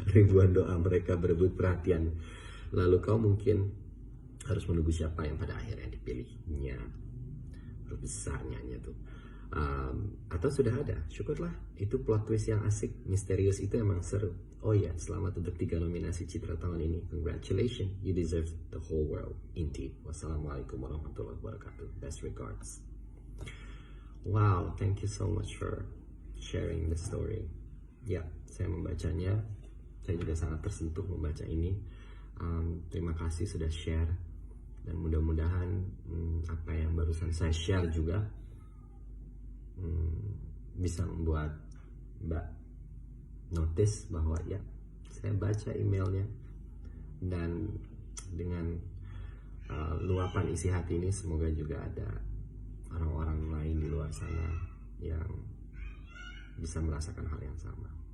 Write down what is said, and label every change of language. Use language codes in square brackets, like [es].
[id] Ribuan doa mereka berebut perhatian. Lalu kau mungkin harus menunggu siapa yang pada akhirnya dipilihnya. Besarnya tuh. Atau sudah ada, syukurlah. Itu plot twist yang asik, misterius itu emang seru. Oh ya, selamat untuk 3 nominasi Citra tahun ini. [en] Congratulations, you deserve the whole world. Indeed. [ar] Wassalamualaikum warahmatullahi wabarakatuh. [en] Best regards. Wow, thank you so much for sharing the story. [id] Ya, saya membacanya. Saya juga sangat tersentuh membaca ini. Terima kasih sudah share. Dan mudah-mudahan apa yang barusan saya share juga bisa membuat Mbak notice bahwa ya saya baca emailnya, dan dengan luapan isi hati ini semoga juga ada orang-orang lain di luar sana yang bisa merasakan hal yang sama.